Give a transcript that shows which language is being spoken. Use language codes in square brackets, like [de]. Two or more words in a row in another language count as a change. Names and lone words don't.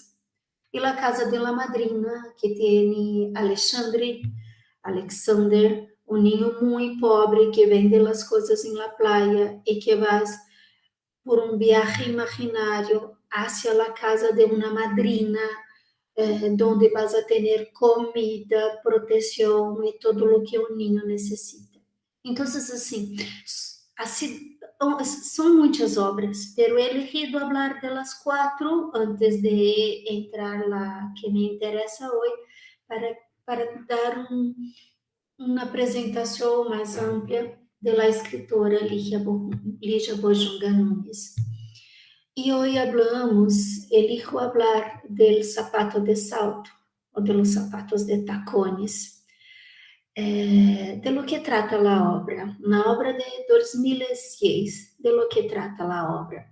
[es] Y la casa de la madrina, que tiene Alexander, un niño muy pobre que vende las cosas en la playa y que vas por un viaje imaginario hacia la casa de una madrina, donde vas a [pt] ter comida, proteção e todo o que um ninho necessita. Então, assim, são muitas obras, [es] pero he elegido [pt] falar delas quatro antes de entrar la que me interessa hoje, para dar uma apresentação mais ampla da escritora Lígia Bojunga Nunes. [es] Y hoy elijo hablar del zapato de salto o de los zapatos de tacones. De lo que trata la obra. Una obra de 2006, de lo que trata la obra.